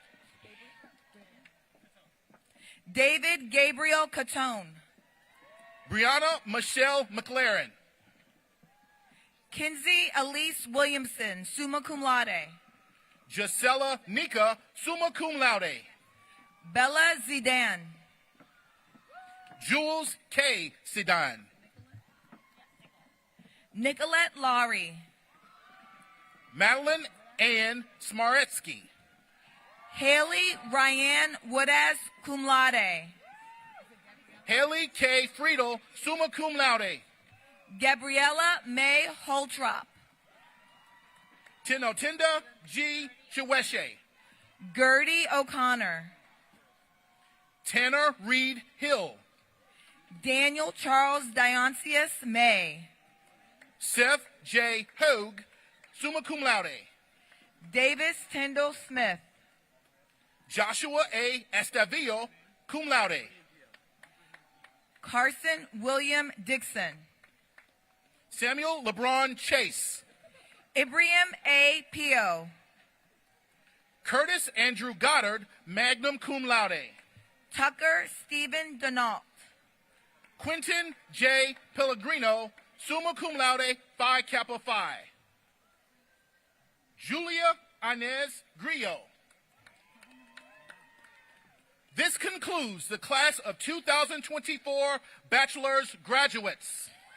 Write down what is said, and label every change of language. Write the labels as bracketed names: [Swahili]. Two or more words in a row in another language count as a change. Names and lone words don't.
[English] David Gabriel Catone. Brianna Michelle McLaren. Kinsey Elise Williamson, summa cum laude. Gisela Nika, summa cum laude. Bella Zidane. Jules K. Sidan. Nicolette Laurie. Madeline Ann Smaretsky. Haley Ryan Woodaz, cum laude. Haley K. Friedel, summa cum laude. Gabriella May Holtrop. Tinotinda G. Chiweshe. Gertie O'Connor. Tanner Reed Hill. Daniel Charles Dionysius May. Seth J. Hogue, summa cum laude. Davis Tyndall Smith. Joshua A. Estavillo, cum laude. Carson William Dixon. Samuel LeBron Chase. Ibrahim A. Pio. Curtis Andrew Goddard, magnum cum laude. Tucker Stephen Denault. Quentin J. Pellegrino, summa cum laude, Phi Kappa Phi. Julia Inez Grillo. This concludes the class of 2024 bachelor's graduates.